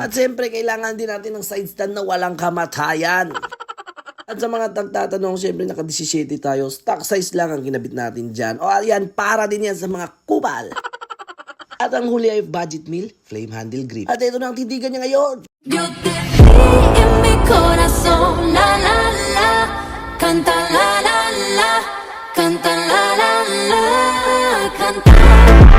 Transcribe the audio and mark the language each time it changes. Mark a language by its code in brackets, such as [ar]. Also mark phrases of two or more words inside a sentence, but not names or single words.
[tl] At siyempre, kailangan din natin ng side stand na walang kamatayan. At sa mga tagtatanong, siyempre naka-17 tayo. Stock size lang ang kinabit natin dyan. O ayan, para din yan sa mga kupal. At ang huli ay budget meal, flame handle grip. At ito na ang titigan niya ngayon. [es] Yo te vi en mi corazón, la la la, canta la la la, canta la la la, canta.